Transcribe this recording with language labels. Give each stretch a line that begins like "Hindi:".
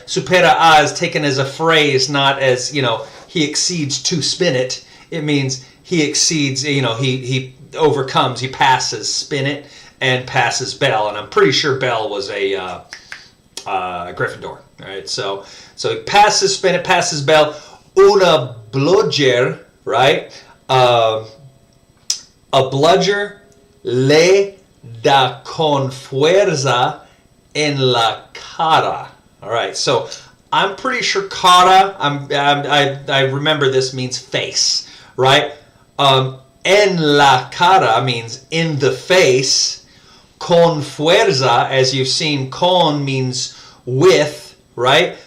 English: Supera a is taken as a phrase, not as, he exceeds to Spinnet. It means he exceeds, he overcomes, he passes Spinnet and passes Bell. And I'm pretty sure Bell was a Gryffindor, right? So he passes Spinnet, passes Bell. Una bludger, right?
Spanish: A bludger le da con fuerza en la cara.
English: All right, so I'm pretty sure cara, I remember this means face, right?
Spanish: En la cara
English: means in the face. Con fuerza, as you've seen, con means with, right?